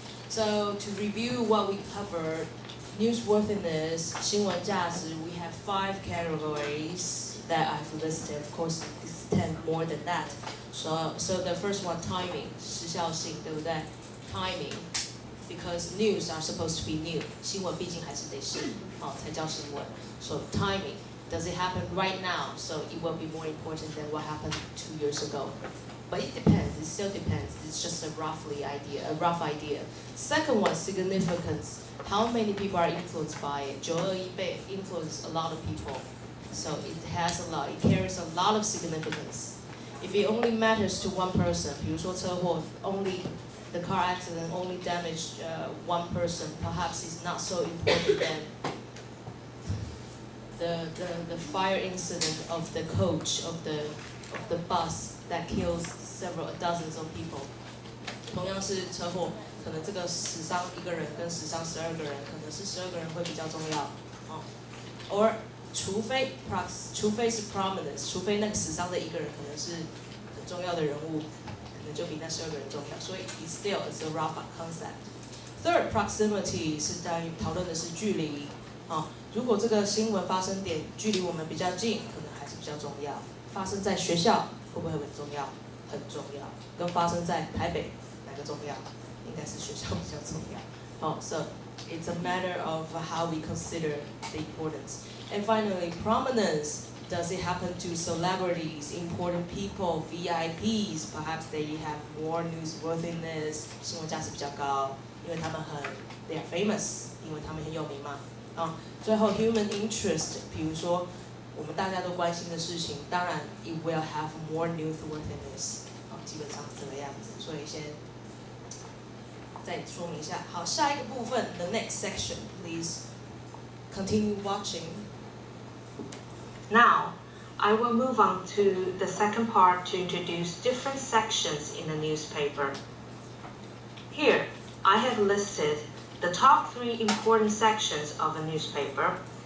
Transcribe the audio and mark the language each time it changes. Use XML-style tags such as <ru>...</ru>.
<en>So to review what we covered, newsworthiness,</en> <zh>新闻价值,</zh> <en>we have 5 categories that I've listed. Of course, it's 10 more than that. So the first one, timing,</en> <zh>时效性, 对不对?</zh> <en>Timing, because news are supposed to be new.</en> <zh>新闻毕竟还是得是，才叫新闻.</zh> <en>So timing, does it happen right now? So it will be more important than what happened 2 years ago. But it depends, it still depends. It's just a rough idea. Second one, significance. How many people are influenced by it? 921被 influence a lot of people. So it carries a lot of significance. If it only matters to one person,</en> <zh>比如说车祸,</zh> <en>only the car accident only damaged one person, perhaps it's not so important than the fire incident of the coach of the bus that kills dozens of people.</en> <zh>同样是车祸，可能这个死伤1个人跟死伤12个人，可能是12个人会比较重要。</zh> <en>Or</en> <zh>除非是 prominence， 除非那个死伤的1个人可能是很重要的人物，可能就比那12个人重要。所以</zh> <en>it's a rough concept. Third, proximity</en> <zh>是在讨论的是距离。如果这个新闻发生点距离我们比较近，可能还是比较重要。发生在学校会不会很重要？很重要。跟发生在台北哪个重要？应该是学校比较重要。</zh> <en>So it's a matter of how we consider the importance. And finally, prominence. Does it happen to celebrities, important people, VIPs? Perhaps they have more newsworthiness.</en> <zh>新闻价值比较高，因为他们</zh> <en>they are famous，</en> <zh>因为他们很有名嘛。最后 human interest， 比如说我们大家都关心的事情，当然</zh> <en>it will have more newsworthiness。</en> <zh>基本上是这个样子，所以先再说明一下。好，下一个部分</zh> <en>，the next section, please continue watching. Now, I will move on to the second part to introduce different sections in the newspaper. Here, I have listed the top 3 important sections of a newspaper.</en>